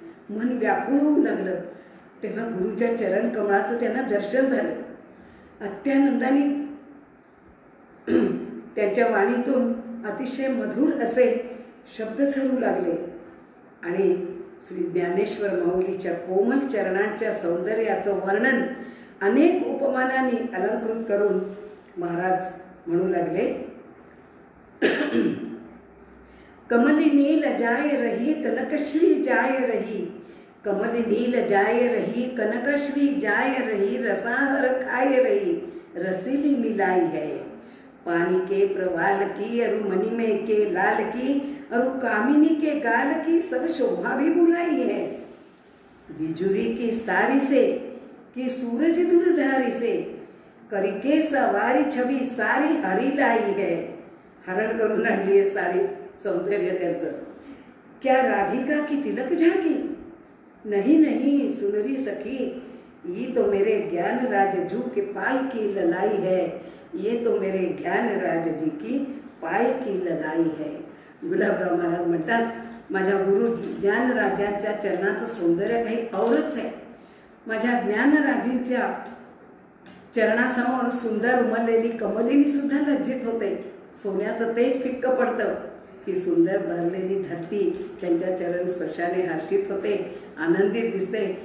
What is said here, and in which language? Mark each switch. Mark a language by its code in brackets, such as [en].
[mr] मन व्याकुळ होऊ लागलं. तेव्हा गुरुच्या चरण कमळाचं त्यांना दर्शन झालं. अत्यानंदाने त्यांच्या वाणीतून अतिशय मधुर असे शब्द झरू लागले आणि श्री ज्ञानेश्वर माऊलीच्या कोमल चरणांच्या सौंदर्याचं वर्णन अनेक उपमानांनी अलंकृत करून महाराज म्हणू लागले, [hi] कमल नील जाय रही कनकश्री जाय रही, कमल नील जाय रही कनकश्री जाय रही, रसाहर खाए रही रसीली मिलाई है, पानी के प्रवाल की अरु मणिमय के लाल की अरु कामिनी के गाल की सब शोभा भी बुलाई है, बिजुरी की सारी से कि सूरज दूरधारी से, करके सवारी छबी सारी हरी लाई है, [mr] हरण करून आणली आहे सारी सौंदर्य त्यांचं। [hi] क्या राधिका की तिलक झाकी, नहीं नहीं सुनरी सखी, ये तो मेरे ज्ञान राज जू के पाय की ललाई है, ये तो मेरे ज्ञान राज जी की पाय की ललाई है। [mr] गुलाबराव महाराज म्हणतात, माझ्या गुरु ज्ञानराजांच्या चरणाचं सौंदर्य काही औरच आहे। माझ्या ज्ञानराजींच्या चरणासमोर सुंदर उमललेली कमलिनी सुद्धा लज्जित होते। सोन्याचं तेज फिक्क पडतं की सुंदर भरलेली धरती त्यांच्या चरण स्पर्शाने हर्षित होते, आनंदित दिसते।